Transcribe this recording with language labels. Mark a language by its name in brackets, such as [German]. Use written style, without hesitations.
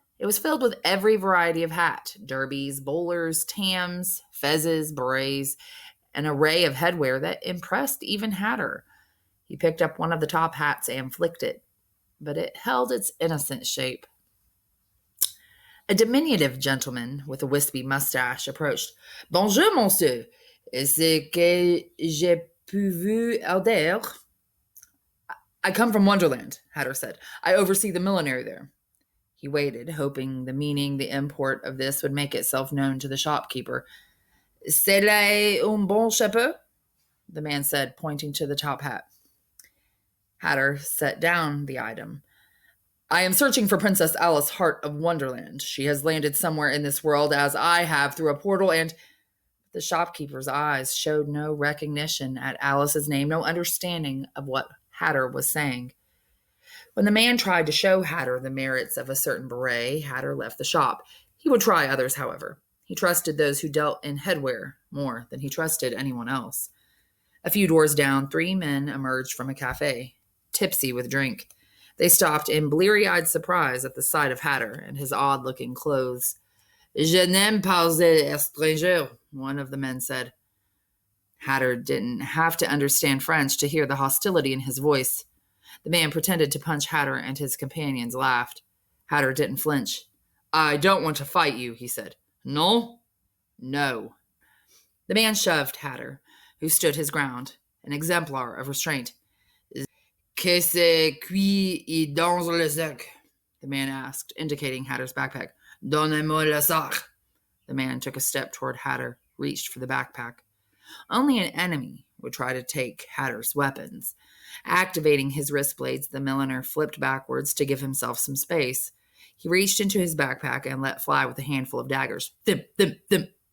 [English] It was filled with every variety of hat, derbies, bowlers, tams, fezzes, berets, an array of headwear that impressed even Hatter. He picked up one of the top hats and flicked it, but it held its innocent shape. A diminutive gentleman with a wispy mustache approached. [French] Bonjour, monsieur. Est-ce que j'ai pu vous aider? [English] I come from Wonderland, Hatter said. I oversee the millinery there. He waited, hoping the import of this would make itself known to the shopkeeper. [French] C'est là un bon chapeau? [English] The man said, pointing to the top hat. Hatter set down the item. I am searching for Princess Alice, Heart of Wonderland. She has landed somewhere in this world as I have through a portal, and the shopkeeper's eyes showed no recognition at Alice's name, no understanding of what Hatter was saying. When the man tried to show Hatter the merits of a certain beret, Hatter left the shop. He would try others, however. He trusted those who dealt in headwear more than he trusted anyone else. A few doors down, three men emerged from a cafe, tipsy with drink. They stopped in bleary-eyed surprise at the sight of Hatter and his odd-looking clothes. [French] Je n'aime pas les étrangers, [English] one of the men said. Hatter didn't have to understand French to hear the hostility in his voice. The man pretended to punch Hatter, and his companions laughed. Hatter didn't flinch. I don't want to fight you, he said. No? No. The man shoved Hatter, who stood his ground, an exemplar of restraint. [French] Que c'est qui est dans le sac? [English] The man asked, indicating Hatter's backpack. [French] Donnez-moi le sac. [English] The man took a step toward Hatter, reached for the backpack. Only an enemy would try to take Hatter's weapons. Activating his wrist blades, the milliner flipped backwards to give himself some space. He reached into his backpack and let fly with a handful of daggers. Thimp, thimp, thimp.